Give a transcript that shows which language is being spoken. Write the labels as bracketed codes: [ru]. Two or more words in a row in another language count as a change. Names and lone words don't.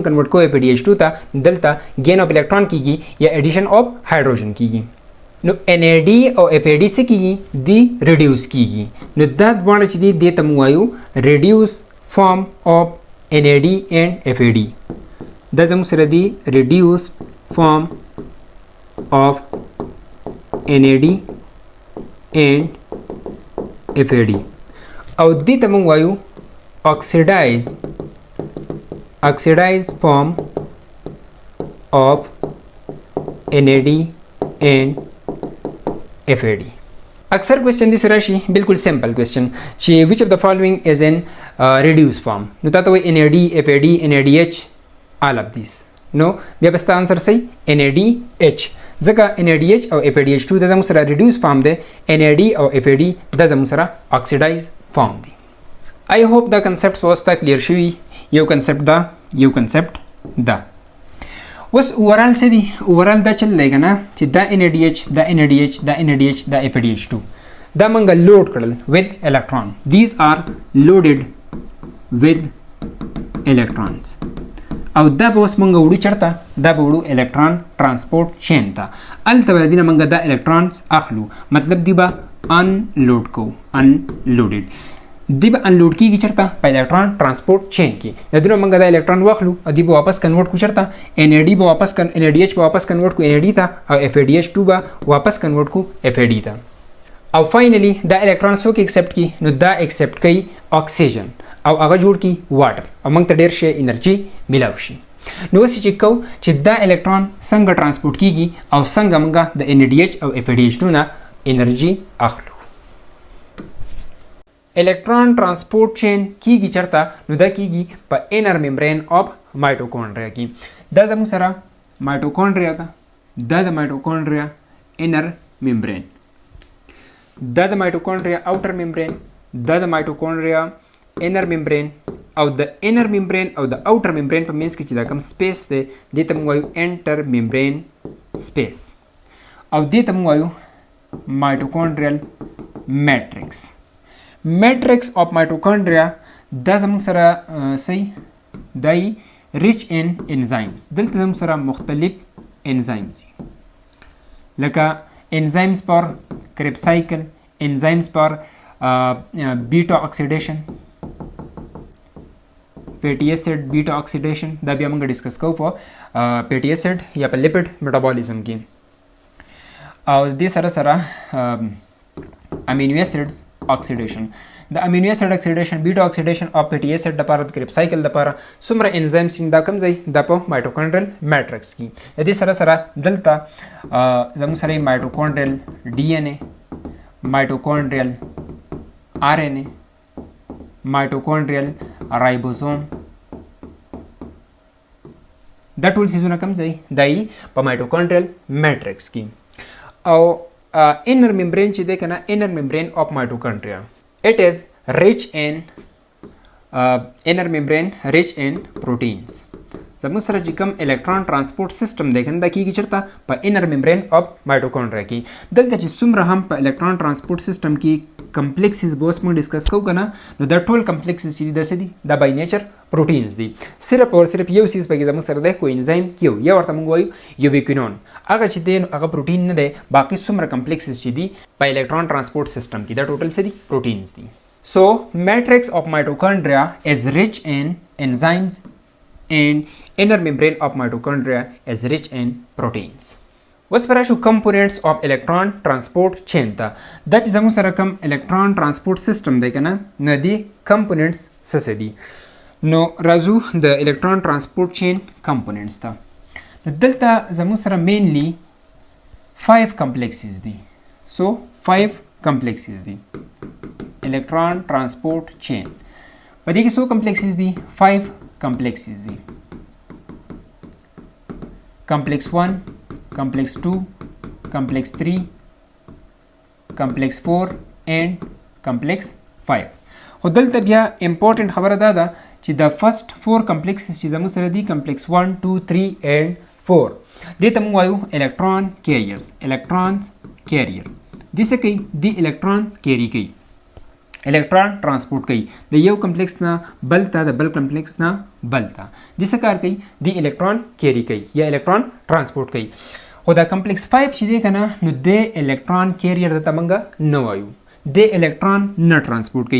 [ps] کنورټ کوو FADH2 ته دلته [en] gain of electron [ps] کیږي یا [en] addition of hydrogen [ps] کیږي نو NAD او FAD څه کیږي دی ریډیوس کیږي نو دا دواړه چې دی د تم وایو [en] reduced form of NAD and FAD [ps] دا زموږ سره دی [en] reduced form of NAD and FAD [ps] او دې ته موږ وایو [en] oxidized form of NAD and FAD [ps] اکثر کوېسچن دې سره شي بالکل [en] simple question [ps] چې [en] which of the following is in reduced form [ps] نو تاسو وایي NAD FAD NADH [en] all of these [ps] نو بیا به ستاسو انسر صحیح NADH ځکه NADH او FADH2 د زموږ سره [en] reduced form [ps] دی NAD او FAD د زموږ سره [en] oxidized form [ps] دی [en] I hope [ps] دا کنسپټ واسطه کلیر شوي یو کنسپټ دا اوس اوورال څه دی اوورال دا چل دی کنه چې دا NADH دا FADH2 دا موږ لوډ کړل [en] with electron these are loaded with electrons [ps] او دا به اوس موږ وړو چېرته دا به وړو [en] electron transport chain [ps] ته هلته به د دې نه موږ دا الکترونز اخلو مطلب دی به انلوډ کوو انلوډډ دی به انلوډ کیږي چېرته په [en] electron transport chain [ps] کې د دې نه موږ دا الکترون واخلو او دی به واپس کنورټ کړو چېرته NAD به واپس NADH به واپس کنورټ کړو NAD ته او FADH2 به واپس کنورټ کړو FAD ته او فاینلی دا الکترون څوک ایکسپټ کی نو دا ایکسپټ کوي اکسیجن او هغه جوړ کی واټر او موږ ته ډیر شي انرژي ملاو شي نو اوس چې کو چې دا الکترون څنګه ترانسپورت کیږي او څنګه موږ د NADH او FADH نه انرژي اخلو. [en] Electron transport chain [ps] کیږي چرته نو دا کیږي په [en] inner membrane of mitochondria [ps] کې. دا زموږ سره mitochondria ده، دا د [en] mitochondria inner membrane، [ps] دا د [en] mitochondria outer membrane، [ps] دا د [en] mitochondria inner membrane [ps] او د [en] inner membrane [ps] او د [en] outer membrane [ps] په منځ کې چې دا کوم سپیس دی دې ته موږ وایو [en] inter membrane space [ps] او دې ته موږ وایو [en] mitochondrial matrix. Matrix of mitochondria [ps] دا زموږ سره صحیح دی [en] rich in enzymes. [ps] دلته زموږ سره مختلف enzymes لکه [en] enzymes for Krebs cycle، enzymes for beta oxidation، fatty acid beta oxidation [ps] دا بیا موږ ډیسکس کوو په [en] fatty acid [ps] یا په [en] lipid metabolism [ps] کې. او دې سره سره [en] amino acids oxidation، [ps] د [en] amino acid oxidation beta oxidation [ps] او [en] fatty acid [ps] لپاره د [en] Krebs cycle [ps] لپاره څومره انزایمز دا کوم ځای د په [en] mitochondrial matrix [ps] کې. د دې سره سره دلته زموږ سره [en] mitochondrial DNA، mitochondrial RNA، mitochondrial ribosome [ps] دا ټول سیزونه کوم ځای دای په [en] mitochondrial matrix [ps] کې. او [en] inner membrane [ps] چې ده کنه [en] inner membrane of mitochondria it is rich in inner membrane rich in proteins. [ps] زموږ سره چې کوم [en] electron transport system [ps] دی کنه دا کیږي چرته په [en] inner membrane of mitochondria [ps] کې. دلته چې څومره هم په [en] electron transport system [ps] کې کمپلیکسز به اوس موږ ډسکس کوو کنه نو دا ټول کمپلیکسز چې دي د څه دي دا [en] by nature proteins [ps] دي. صرف او صرف یو سیز پکې زموږ سره دی [en] coenzyme Q [ps] یا ورته موږ وایو یوبیکوینون. هغه چې دی هغه پروټین نه دی، باقي څومره کمپلیکسز چې دي په [en] electron transport system [ps] کې دا ټوټل څه دي پروټینز دي. [en] So matrix of mitochondria is rich in enzymes and inner membrane of mitochondria is rich in proteins. [ps] اوس پر راشو [en] components of electron transport chain [ps] ته. دا چې زموږ سره کوم [en] electron transport system [ps] دی کنه نو دی components څه دي. نو راځو د [en] electron transport chain components [ps] ته. نو دلته زموږ سره [en] mainly 5 complexes [ps] دي. [en] So 5 complexes [ps] دي [en] electron transport chain. [ps] په دې کې څو complexes دي 5 complexes دي. [en] complex 1 complex 2 complex 3 complex 4 and complex 5. [ps] خو دلته بیا important خبره دا ده چې د [en] first 4 complexes [ps] چې زموږ سره دي [en] complex 1 2 3 and 4 [ps] دې ته موږ وایو [en] electron carriers. electrons carrier [ps] دې څه کوي؟ دې [en] electron carry [ps] کوي، [en] electron transport [ps] کوي د یو کمپلیکس نه بل ته، د بل کمپلیکس نه بل ته. د څه کار کوي؟ د [en] electron carry [ps] کوي یا [en] electron transport [ps] کوي. خو دا کمپلیکس 5 چې دی کنه نو د [en] electron carrier [ps] ته موږ نه وایو، د الکترون نه ترانسپورت کوي.